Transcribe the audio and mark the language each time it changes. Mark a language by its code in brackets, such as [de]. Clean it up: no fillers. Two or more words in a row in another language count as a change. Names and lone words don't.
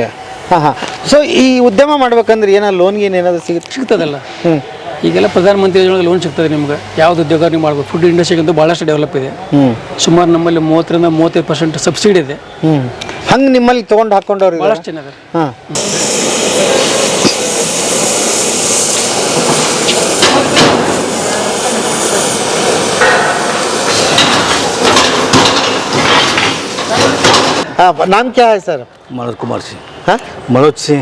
[kn] ಸೊ ಈ ಉದ್ಯಮ ಮಾಡ್ಬೇಕಂದ್ರೆ ಏನೋ ಲೋನ್ ಏನಾದ್ರು ಸಿಗ್ತದಲ್ಲ. ಈಗೆಲ್ಲ ಪ್ರಧಾನಮಂತ್ರಿ ಯೋಜನೆ ಲೋನ್ ಸಿಗ್ತದೆ ನಿಮ್ಗೆ. ಯಾವ್ದು ಉದ್ಯೋಗ ನೀವು ಮಾಡ್ಬೋದು. [en] food industryಗಂತೂ [kn] ಭಾಳಷ್ಟು ಡೆವಲಪ್ ಇದೆ. ಸುಮಾರು ನಮ್ಮಲ್ಲಿ 30-35% ಸಬ್ಸಿಡಿ ಇದೆ. ಹಂಗೆ ನಿಮ್ಮಲ್ಲಿ ತೊಗೊಂಡು ಹಾಕೊಂಡವ್ರು ಭಾಳಷ್ಟು ಜನ ಇದೆ. [hi] नाम क्या है सर? मनोज कुमार सिंह। हाँ? मनोज सिंह।